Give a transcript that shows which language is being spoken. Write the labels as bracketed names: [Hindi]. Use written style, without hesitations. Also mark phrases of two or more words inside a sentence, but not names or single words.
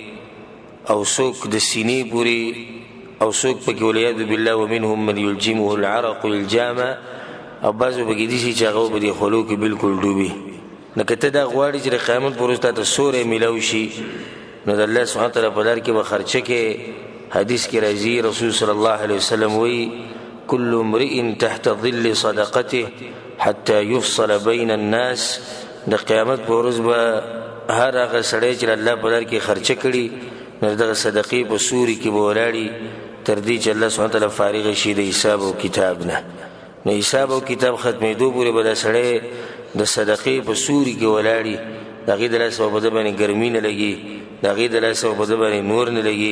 [Pashto] او څوک د سینې پورې، او څوک پکې [Arabic] والعیاذ بالله ومنهم من یلجمه العرق الجامه، [Pashto] او بعضو پکې دي چې هغه به د خولو کې بالکل ډوبي. نو که ته دا غواړې چې د قیامت په ورځ تا ته سوری میلاو شي، نو د الله [Arabic] سبحانه وتعالی [Pashto] په لار کې به خرچه کې. حدیث کې راځي، رسول [Arabic] صلی الله علیه وسلم [Pashto] وایي [Arabic] كل امرئ تحت ظل صدقته حتى يفصل بين الناس، [Pashto] د قیامت په ورځ به هر هغه سړی چې الله په لار کې خرچه کړي، نو دغه صدقې په سوري کې به ولاړي تر دې چې الله [Arabic] سبحانه وتعالی [Pashto] فارغ شي د حساب او کتاب نه. نو حساب او کتاب ختمېدو پورې به دا سړی د صدقې په سوري کې ولاړي، د هغې د لاسه به په ده باندې ګرمي نه لګي، د هغې د لاسه به په ده باندې نور نه لګي.